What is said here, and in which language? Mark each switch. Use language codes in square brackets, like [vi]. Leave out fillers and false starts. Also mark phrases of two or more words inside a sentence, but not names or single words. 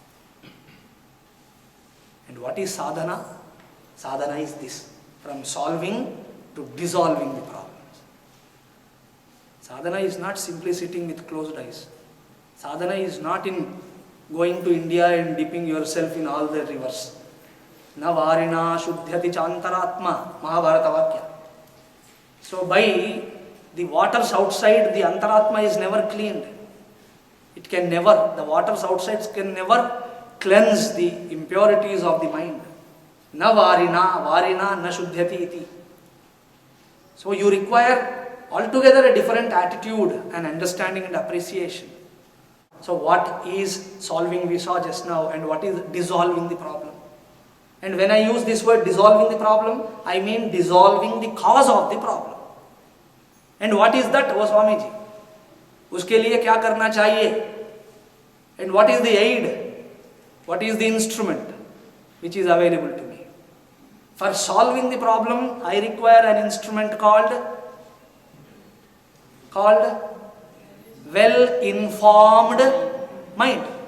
[en] And what is sadhana? Sadhana is this, from solving to dissolving the problems. Sadhana is not simply sitting with closed eyes. Sadhana is not in going to India and dipping yourself in all the rivers. [sa] Na varina shuddhyati chantaratma, Mahabharata Vakya. [en] So by the waters outside, the antaratma is never cleaned. It can never, the waters outside can never cleanse the impurities of the mind. [sa] Na varina, varina na shuddhyati iti. [en] So you require altogether a different attitude and understanding and appreciation. So what is solving we saw just now, and what is dissolving the problem? And when I use this word dissolving the problem, I mean dissolving the cause of the problem. And what is that, O Swami ji? [hi] Uske liye kya karna chahiye? [en] And what is the aid? What is the instrument which is available to me? For solving the problem, I require an instrument called well-informed mind.